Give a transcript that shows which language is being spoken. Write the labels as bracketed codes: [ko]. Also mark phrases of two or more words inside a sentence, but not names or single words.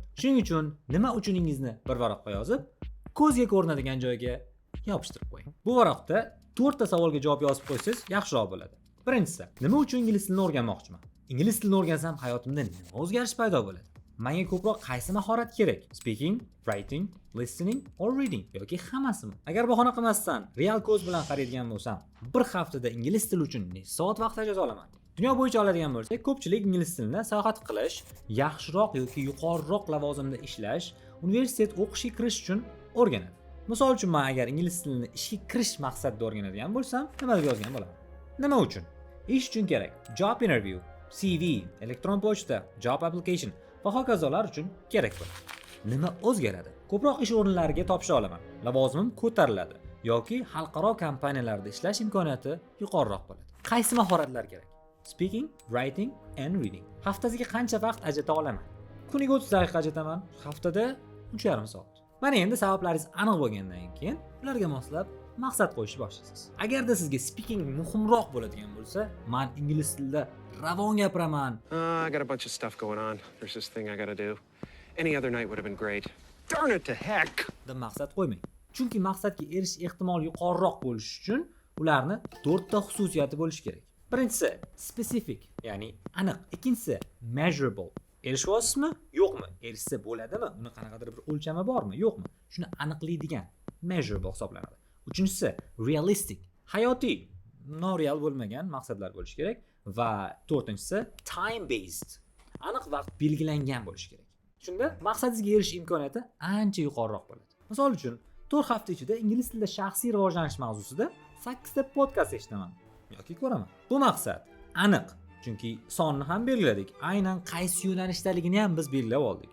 [uz] Shuning uchun nima uchuningizni bir varaqqa yozib, ko'zga ko'rinadigan joyga yopishtirib qo'ying. Bu varaqda 4 ta savolga javob yozib qo'ysangiz yaxshiroq bo'ladi. Birinchisi, nima uchun ingliz tilini o'rganmoqchiman? Ingliz tilini o'rgansam hayotimda nima o'zgarish paydo bo'ladi? Menga ko'proq qaysi mahorat kerak? [en] Speaking, writing, listening or reading [uz] yoki hammasimi? Agar bahona qilmasdan, real ko'z bilan qaraydigan bo'lsam, bir haftada ingliz tili uchun necha soat vaqt ajrata olaman? Dunyo bo'yicha oladigan bo'lsak, ko'pchilik ingliz tilini sayohat qilish, yaxshiroq yoki yuqoriroq lavozimda ishlash, universitet o'qishga kirish uchun o'rganadi. Misol uchun, men agar ingliz tilini ishga kirish maqsadida o'rganadigan bo'lsam, nima deb yozgan bo'laman? Nima uchun? Ish uchun kerak. [en] Job interview, CV, [uz] elektron pochta, [en] job application [uz] va hokazolar uchun kerak bo'ladi. Nima o'zgaradi? Ko'proq ish o'rinlariga topshira olaman. Lavozimim ko'tariladi yoki xalqaro kompaniyalarda ishlash imkoniyati yuqoriroq bo'ladi. Qaysi mahoratlar kerak? [en] Speaking, writing and reading. [uz] Haftasiga qancha vaqt ajrata olaman? Kuniga 30 daqiqa ajrataman, haftada 3,5 soat. Mana endi sabablaringiz aniq bo'lgandan keyin ularga moslab maqsad qo'yishni boshlaysiz. Agarda sizga speaking muhimroq bo'ladigan bo'lsa, men ingliz tilida ravon gapiraman. [en] I got a bunch of stuff going on. There's this thing I got to do. Any other night would have been great. Darn it to heck. [uz] deb maqsad qo'ymang. Chunki maqsadga erishish ehtimoli yuqoriroq bo'lishi uchun ularni 4 ta xususiyati bo'lishi kerak. Birinchisi specific, ya'ni aniq. Ikkinchisi measurable. Erishyapsizmi? Yo'qmi? Erishsa bo'ladimi? Uni qanaqadir bir o'lchami bormi? Yo'qmi? Shuni aniqlaydigan measurable hisoblanadi. Uchinchisi realistic, hayotiy, noreal bo'lmagan maqsadlar bo'lishi kerak va to'rtinchisi [en] time based, [uz] aniq vaqt belgilangan bo'lishi kerak. Shunda maqsadingizga erishish imkoniyati ancha yuqoriroq bo'ladi. Misol uchun, 4 hafta ichida ingliz tilida shaxsiy rivojlanish mavzusida 8 ta podkast eshitaman yoki ko'raman. Bu maqsad aniq, chunki sonni ham belgiladik. Aynan qaysi yo'nalishdaligini ham biz belgilab oldik.